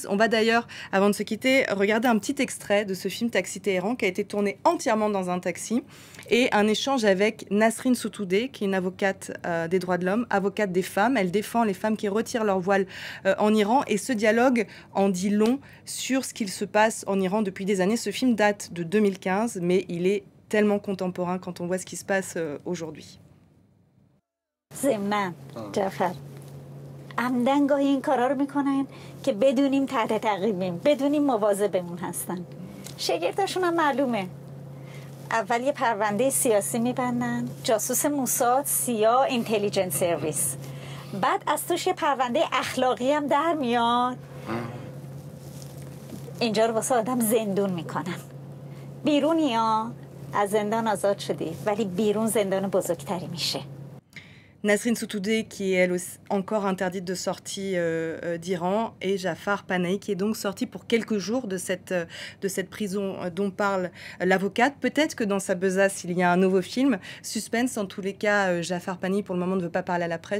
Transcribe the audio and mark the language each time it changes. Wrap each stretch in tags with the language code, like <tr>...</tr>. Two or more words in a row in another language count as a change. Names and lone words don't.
<fr>On va d'ailleurs, avant de se quitter, regarder un petit extrait de ce film Taxi Téhéran qui a été tourné entièrement dans un taxi, et un échange avec Nasrin Sotoudeh, qui est une avocate des droits de l'homme, avocate des femmes. Elle défend les femmes qui retirent leur voile en Iran, et ce dialogue en dit long sur ce qu'il se passe en Iran depuis des années. Ce film date de 2015, mais il est tellement contemporain quand on voit ce qui se passe aujourd'hui.</fr> <fa>ضمن جعفر عمدن گاهی این کارا رو میکنن که بدونیم تحت تعقیبیم، بدونیم مواظبمون هستن. شگرداشون هم معلومه. اول یه پرونده سیاسی میبندن، جاسوس موساد، سیا،</fa> <en>intelligence service.</en> <fa>بعد از توش یه پرونده اخلاقی هم در میاد. اینجا رو واسه آدم زندون میکنن. بیرونی ها از زندان آزاد شدی، ولی بیرون زندان بزرگتری میشه.</fa> <fr>Nasrin Sotoudeh, qui est elle aussi encore interdite de sortie d'Iran, et Jafar Panahi, qui est donc sorti pour quelques jours de cette prison dont parle l'avocate. Peut-être que dans sa besace, il y a un nouveau film. Suspense, en tous les cas, Jafar Panahi, pour le moment, ne veut pas parler à la presse.</fr>